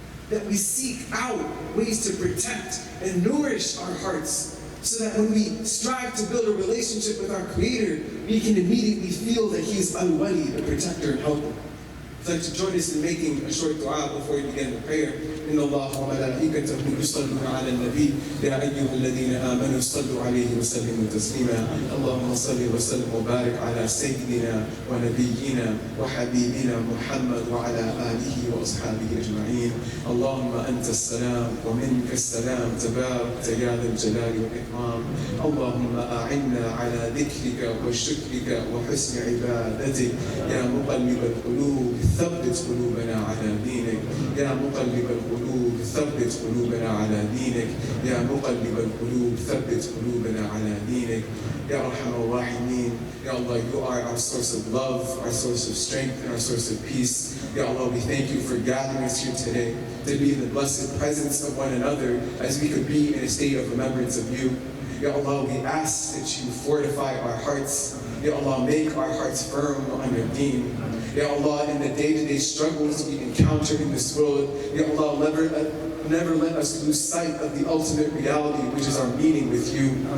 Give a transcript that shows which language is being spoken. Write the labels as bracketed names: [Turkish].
[English] That we seek out ways to protect and nourish our hearts so that when we strive to build a relationship with our Creator, we can immediately feel that He is Al-Wali, the protector and helper. I'd like to join us in making a short dua before we begin the prayer. [Arabic] إن الله وملائكته يصلون على النبي يا أيها الذين آمنوا صلوا عليه وسلموا تسليما اللهم صل وسلم وبارك على سيدنا ونبينا وحبيبنا محمد وعلى آله وأصحابه أجمعين اللهم أنت السلام ومنك السلام تبارك يا ذا الجلال والإكرام اللهم أعنا على ذكرك وشكرك وحسن عبادتك يا مقلب القلوب ثبت قلوبنا على دينك يا مقلب القلوب ثبت قلوبنا على دينك يا مقلب القلوب ثبت قلوبنا على دينك يا أرحم الراحمين [English] Ya Allah, you are our source of love, our source of strength, and our source of peace. Ya Allah, we thank you for gathering us here today to be in the blessed presence of one another as we could be in a state of remembrance of you. Ya Allah, we ask that you fortify our hearts. Ya Allah, make our hearts firm on your deen. Ya Allah, in the day-to-day struggles we encounter in this world, Ya Allah, never let us lose sight of the ultimate reality, which is our meeting with you.